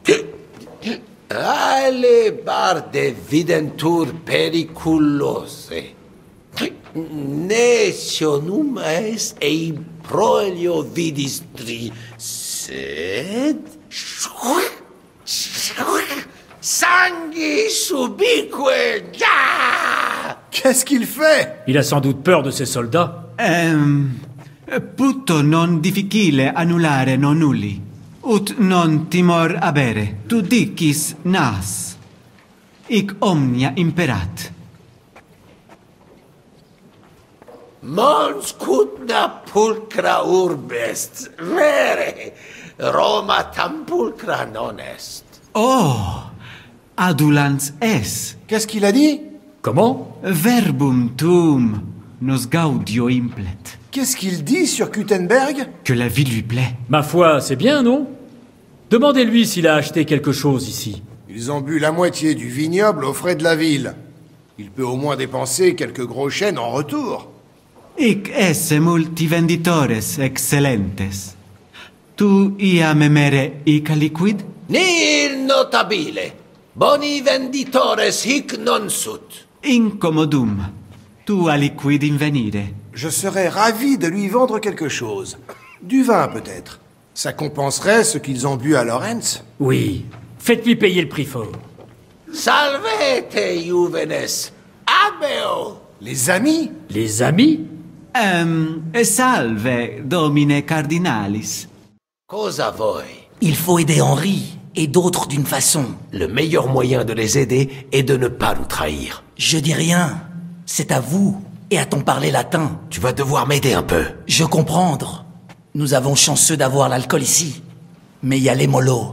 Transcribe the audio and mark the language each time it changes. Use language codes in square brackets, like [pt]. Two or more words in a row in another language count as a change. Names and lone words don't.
[la] Alebarde videntur periculose. Nesionum est ei proelio vidis tri, sed... Sanguis ubique! [fr] Qu'est-ce qu'il fait? Il a sans doute peur de ses soldats. [la] Puto non difficile annulare non nulli, ut non timor abere. Tu dicis nas, hic omnia imperat. Mons cutna pulcra urbe est, vere, Roma tam pulcra non est. Oh, adulans es. [fr] Qu'est-ce qu'il a dit? Comment? [la] Verbum tuum nos gaudio implet. [fr] Qu'est-ce qu'il dit sur Gutenberg? Que la vie lui plaît. Ma foi, c'est bien, non? Demandez-lui s'il a acheté quelque chose ici. Ils ont bu la moitié du vignoble aux frais de la ville. Il peut au moins dépenser quelques gros chênes en retour. [la] Hic esse multi venditores excellentes. Tu iam memere hic aliquid? Nihil notabile. Boni venditores hic non sut. Incommodum. Tu aliquid invenire. [fr] Je serais ravi de lui vendre quelque chose. Du vin, peut-être. Ça compenserait ce qu'ils ont bu à Lorenz. Oui, faites-lui payer le prix fort. [la] Salvete, Juvenes! Abeo! [fr] Les amis? Les amis? [la] Salve, domine cardinalis. [it] Cosa voi? [fr] Il faut aider Henri et d'autres d'une façon. Le meilleur moyen de les aider est de ne pas nous trahir. Je dis rien. C'est à vous et à ton parler latin. Tu vas devoir m'aider un peu. Je comprendre. Nous avons chanceux d'avoir l'alcool ici. Mais il y a les mollos.